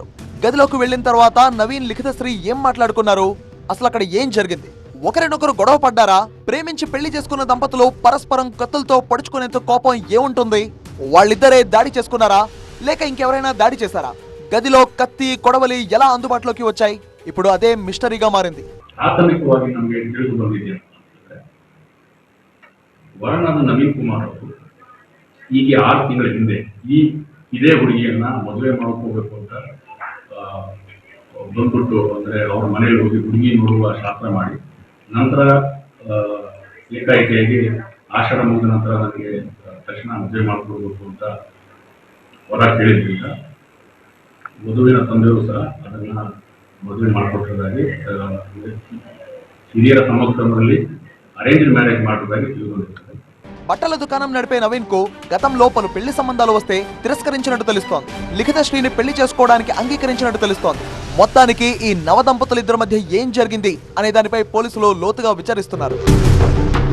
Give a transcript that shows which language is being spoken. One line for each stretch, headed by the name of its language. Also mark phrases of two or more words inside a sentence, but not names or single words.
Telugu: గదిలోకి వెళ్లిన తర్వాత నవీన్, లిఖితశ్రీ ఏం మాట్లాడుకున్నారు, అసలు అక్కడ ఏం జరిగింది, ఒకరినొకరు గొడవ పడ్డారా, ప్రేమించి పెళ్లి చేసుకున్న దంపతులు పరస్పరం కత్తులతో పడుచుకునేంత కోపం ఏముంటుంది, వాళ్ళిద్దరే దాడి చేసుకున్నారా లేక ఇంకెవరైనా దాడి చేశారా, గదిలో కత్తి, కొడవలి ఎలా అందుబాటులోకి వచ్చాయి, ఇప్పుడు అదే మిస్టరీగా మారింది.
Kannada: ಪ್ರಾಥಮಿಕವಾಗಿ ನಮಗೆ ತಿಳಿದು ಬಂದಿದೆ ವರನಾದ ನವೀನ್ ಕುಮಾರ್ ಅವರು ಈಗ 6 ತಿಂಗಳ ಹಿಂದೆ ಇದೇ ಹುಡುಗಿಯನ್ನ ಮದುವೆ ಮಾಡ್ಕೋಬೇಕು ಅಂತ ಬಂದ್ಬಿಟ್ಟು ಅಂದ್ರೆ ಅವ್ರ ಮನೆಯಲ್ಲಿ ಹೋಗಿ ಹುಡುಗಿ ನೋಡುವ ಶಾಸ್ತ್ರ ಮಾಡಿ ನಂತರ ಏಕಾಏಕಿಯಾಗಿ ಆಷಾಢ ಮುಗಿದ ನಂತರ ನನಗೆ ತಕ್ಷಣ ಮದುವೆ ಮಾಡ್ಕೊಡ್ಬೇಕು ಅಂತ ವರ ಕೇಳಿದ್ರಿಂದ ವಧುವಿನ ತಂದೆಯವರು ಸಹ ಅದನ್ನ ಮದುವೆ ಮಾಡಿಕೊಟ್ಟಿರೋದಾಗಿ ಹಿರಿಯರ ಸಮಕ್ಷಮದಲ್ಲಿ
English: arranged marriage
Kannada: ಮಾಡೋದಾಗಿ ತಿಳಿದುಕೊಂಡಿದ್ದಾರೆ.
Telugu: బట్టల దుకాణం నడిపే నవీన్ కు గతంలో పలు పెళ్లి సంబంధాలు వస్తే తిరస్కరించినట్టు తెలుస్తోంది. లిఖితశ్రీని పెళ్లి చేసుకోవడానికి అంగీకరించినట్టు తెలుస్తోంది. మొత్తానికి ఈ నవదంపతులిద్దరి మధ్య ఏం జరిగింది అనే దానిపై పోలీసులు లోతుగా విచారిస్తున్నారు.